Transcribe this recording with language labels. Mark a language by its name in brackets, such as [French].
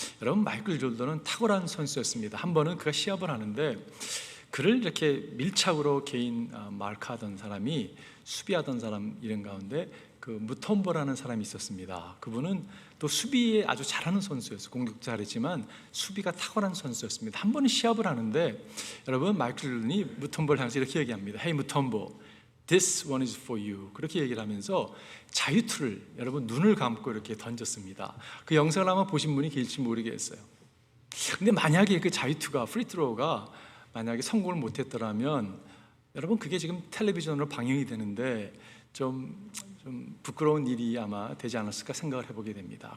[Korean] 여러분, 마이클 조던은 탁월한 선수였습니다. 한 번은 그가 시합을 하는데 그를 이렇게 밀착으로 개인 마크하던 사람이 수비하던 사람 이름 가운데 그 무톰보라는 사람이 있었습니다. 그분은 또 수비에 아주 잘하는 선수였어요. 공격도 잘했지만 수비가 탁월한 선수였습니다. 한 번은 시합을 하는데 여러분, 마이클 조던이 무톰보를 향해서 이렇게 얘기합니다. [English] Hey 무톰보, this one is for you. [Korean] 그렇게 얘기를 하면서 자유투를 여러분 눈을 감고 이렇게 던졌습니다. 그 영상을 아마 보신 분이 계실지 모르겠어요. 근데 만약에 그 자유투가 프리트로우가 만약에 성공을 못했더라면 여러분 그게 지금 텔레비전으로 방영이 되는데 좀 부끄러운 일이 아마 되지 않았을까 생각을 해보게 됩니다.